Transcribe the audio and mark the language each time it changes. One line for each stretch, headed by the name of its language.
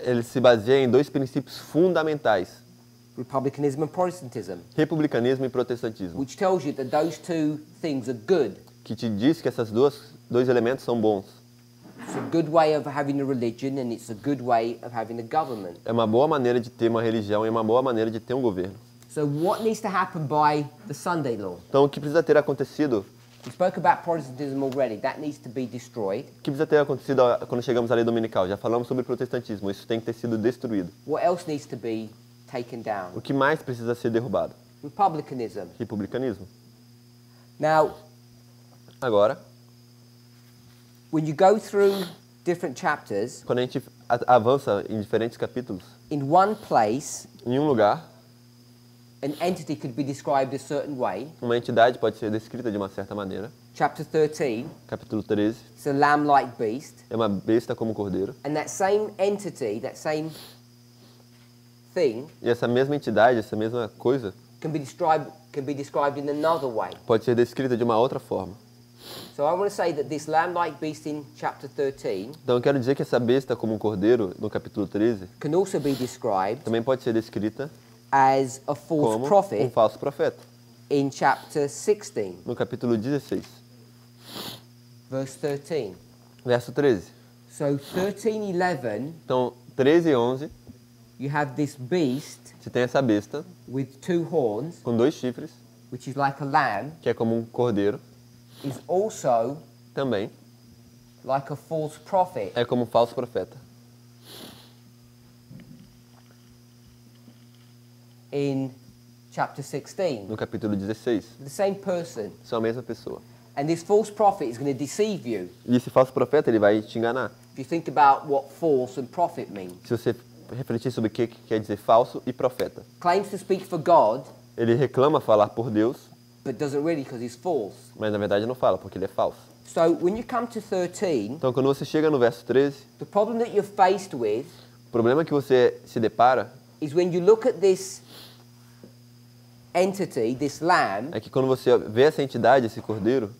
Portuguese: ele se baseia em 2 princípios fundamentais,
English: republicanism and Protestantism,
Portuguese: republicanismo e protestantismo,
English: which tells you that those 2 things are good.
Portuguese: que te diz que esses dois elementos são bons.
English: It's a good way of having a religion, and it's a good way of having a government.
Portuguese: É uma boa maneira de ter uma religião e uma boa maneira de ter um governo.
English: So what needs to happen by the Sunday law?
Portuguese: Então, o que precisa ter acontecido?
English: We spoke about Protestantism already. That needs to be destroyed.
Portuguese: O que precisa ter acontecido quando chegamos à lei dominical? Já falamos sobre protestantismo, isso tem que ter sido destruído.
English: What else needs to be taken down?
Portuguese: O que mais precisa ser derrubado?
English: Republicanism.
Portuguese: Republicanismo.
English: Now,
Portuguese: Agora,
English: when you go through different chapters,
Portuguese: quando a gente avança em diferentes capítulos,
English: in one place,
Portuguese: em um lugar,
English: an entity could be described a certain way.
Portuguese: uma entidade pode ser descrita de uma certa maneira.
English: Chapter 13,
Portuguese: Capítulo 13,
English: it's a lamb-like beast.
Portuguese: é uma besta como cordeiro.
English: And that same entity, that same thing,
Portuguese: E essa mesma entidade, essa mesma coisa,
English: can be described in another way.
Portuguese: pode ser descrita de uma outra forma.
English: So I want to say that this lamb-like beast in chapter 13
Portuguese: Então eu quero dizer que essa besta como um cordeiro, no capítulo 13,
English: can also be described
Portuguese: também pode ser descrita
English: as a false
Portuguese: como um
English: prophet
Portuguese: falso profeta.
English: in chapter 16,
Portuguese: No capítulo 16,
English: verse 13.
Portuguese: verso 13.
English: So 13:11,
Portuguese: Então, 13 e 11,
English: you have this beast
Portuguese: você tem essa besta
English: with 2 horns,
Portuguese: com 2 chifres,
English: which is like a lamb,
Portuguese: que é como um cordeiro,
English: is also
Portuguese: também
English: like a false prophet.
Portuguese: é como um falso profeta.
English: In chapter 16,
Portuguese: No capítulo 16,
English: the same person.
Portuguese: são a mesma pessoa.
English: And this false prophet is going to deceive you.
Portuguese: E esse falso profeta, ele vai te enganar.
English: If you think about what false and prophet mean.
Portuguese: Se você refletir sobre o que quer dizer falso e profeta.
English: Claims to speak for God,
Portuguese: Ele reclama falar por Deus,
English: but doesn't really because he's false.
Portuguese: mas na verdade não fala, porque ele é falso.
English: So when you come to 13,
Portuguese: Então, quando você chega no verso 13,
English: the problem that you're faced with
Portuguese: o problema que você se depara
English: is when you look at this entity, this lamb,
Portuguese: é que quando você vê essa entidade, esse cordeiro,